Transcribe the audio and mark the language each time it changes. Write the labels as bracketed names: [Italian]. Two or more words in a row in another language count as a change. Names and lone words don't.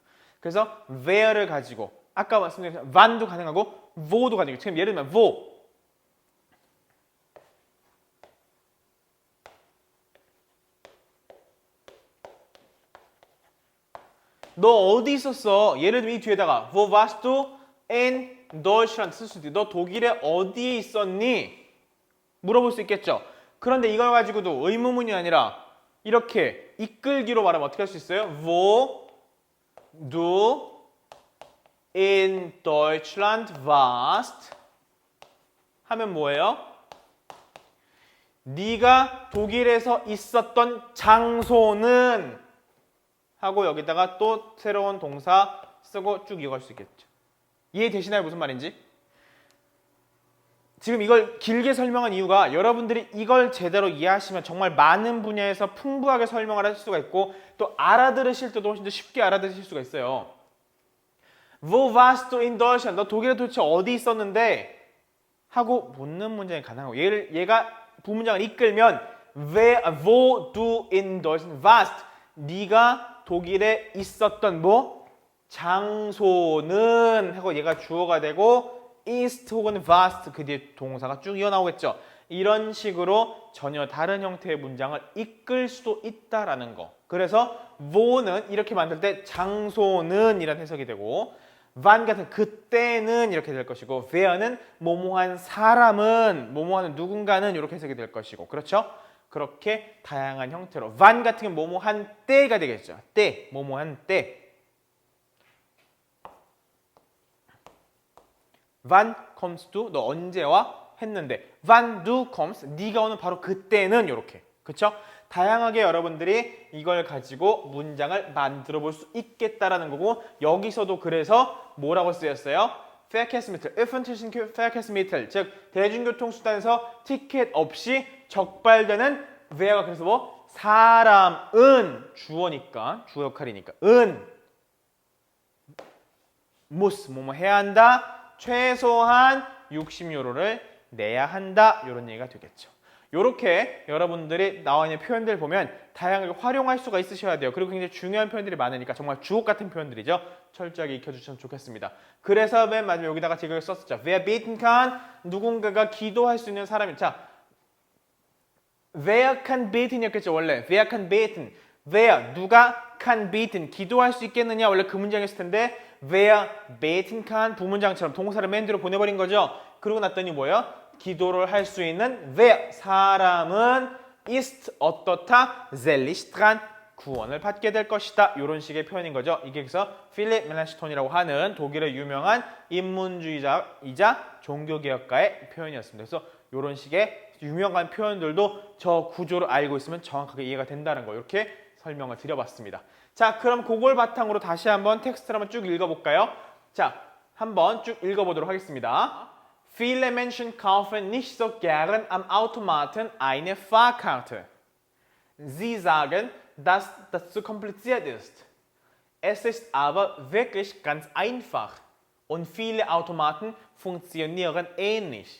[Korean] 그래서 where를 가지고 아까 말씀드린 wann도 가능하고 wo도 가능해요. 지금 예를 들면 wo. 너 어디 있었어? 예를 들면 이 뒤에다가 [German] wo warst du in Deutschland [Korean] 쓸 수도 있고 너 독일에 어디에 있었니? 물어볼 수 있겠죠. 그런데 이걸 가지고도 의문문이 아니라 이렇게 이끌기로 말하면 어떻게 할 수 있어요? [German] Wo du in Deutschland warst [Korean] 하면 뭐예요? 네가 독일에서 있었던 장소는 하고 여기다가 또 새로운 동사 쓰고 쭉 이어갈 수 있겠죠. 이해되시나요? 무슨 말인지? 지금 이걸 길게 설명한 이유가 여러분들이 이걸 제대로 이해하시면 정말 많은 분야에서 풍부하게 설명을 하실 수가 있고 또 알아들으실 때도 훨씬 더 쉽게 알아들으실 수가 있어요. [German] Wo warst du in Deutschland? [Korean] 너 독일에 도대체 어디 있었는데? 하고 묻는 문장이 가능하고 얘가 부문장을 이끌면 [German] wo du in Deutschland warst? [Korean] 네가 독일에 있었던 뭐? 장소는 하고 얘가 주어가 되고 ist 혹은 warst 그 뒤에 동사가 쭉 이어나오겠죠. 이런 식으로 전혀 다른 형태의 문장을 이끌 수도 있다라는 거. 그래서 wo는 이렇게 만들 때 장소는 이란 해석이 되고 wann 같은 그때는 이렇게 될 것이고 where는 뭐뭐한 사람은 뭐뭐하는 누군가는 이렇게 해석이 될 것이고 그렇죠? 그렇게 다양한 형태로 wann 같은 경우 뭐뭐한 때가 되겠죠. 때, 뭐뭐한 때. [German] Wann kommst du? [Korean] 너 언제 와? [German] 했는데 Wann du kommst? [Korean] 네가 오는 바로 그때는 이렇게. 그렇죠? 다양하게 여러분들이 이걸 가지고 문장을 만들어 볼 수 있겠다라는 거고 여기서도 그래서 뭐라고 쓰였어요? [German] Verkehrsmittel, öffentlichen Verkehrsmittel, [Korean] 즉 대중교통수단에서 티켓 없이 적발되는 where가 그래서 뭐? 사람은 주어니까 주어 역할이니까 은 muss 뭐뭐 해야 한다. 최소한 60유로를 내야 한다. 이런 얘기가 되겠죠. 이렇게 여러분들이 나와 있는 표현들 보면 다양하게 활용할 수가 있으셔야 돼요. 그리고 굉장히 중요한 표현들이 많으니까 정말 주옥 같은 표현들이죠. 철저하게 익혀주시면 좋겠습니다. 그래서 맨 마지막에 여기다가 제가 썼었죠. [German] Wer beten kann? [Korean] 누군가가 기도할 수 있는 사람이. 자, [German] Wer kann beten이었겠죠 원래. Wer kann beten? [Korean] Wer 누가 [German] kann beten [Korean] 기도할 수 있겠느냐 원래 그 문장이었을 텐데 [German] Wer beten kann [Korean] 부문장처럼 동사를 맨 뒤로 보내버린 거죠. 그러고 났더니 뭐예요? 기도를 할 수 있는 wer 사람은 ist 어떻다 [German] selig dran [Korean] 구원을 받게 될 것이다. 이런 식의 표현인 거죠. 이게 그래서 필립 멜란시톤이라고 하는 독일의 유명한 인문주의자이자 종교개혁가의 표현이었습니다. 그래서 이런 식의 유명한 표현들도 저 구조를 알고 있으면 정확하게 이해가 된다는 거 이렇게 설명을 드려봤습니다. 자, 그럼 그걸 바탕으로 다시 한번 텍스트를 한번 쭉 읽어볼까요? 자, 한번 쭉 읽어보도록 하겠습니다. [German] Viele Menschen kaufen nicht so gern am Automaten eine Fahrkarte. Sie sagen, dass das zu kompliziert ist. Es ist aber wirklich ganz einfach und viele Automaten funktionieren ähnlich.